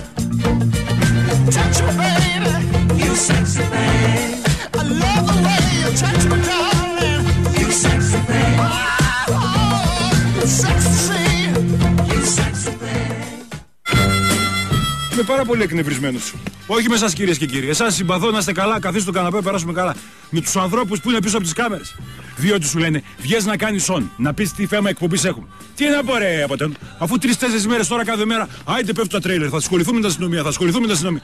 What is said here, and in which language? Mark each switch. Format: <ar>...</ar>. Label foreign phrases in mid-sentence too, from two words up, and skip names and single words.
<en>touch me, baby, you sexy thing. I love the way you touch me, darling, you sexy thing. Oh, you sexy, you sexy thing.</en> <el>Είμαι πάρα πολύ εκνευρισμένος. Όχι με εσάς κυρίες και κύριοι. Εσάς συμπαθώ, να είστε καλά, καθίστε στο καναπέ, περάσουμε καλά. Με τους ανθρώπους που είναι πίσω από τις κάμερες. Διότι σου λένε, βγες να κάνεις on, να πεις τι θέμα εκπομπής έχουμε. Τι να πω ρε από τότε, αφού 3-4 μέρες τώρα κάθε μέρα, άιντε πέφτουν τα τρέιλερ, θα ασχοληθούμε με την αστυνομία, θα ασχοληθούμε με την αστυνομία.</el>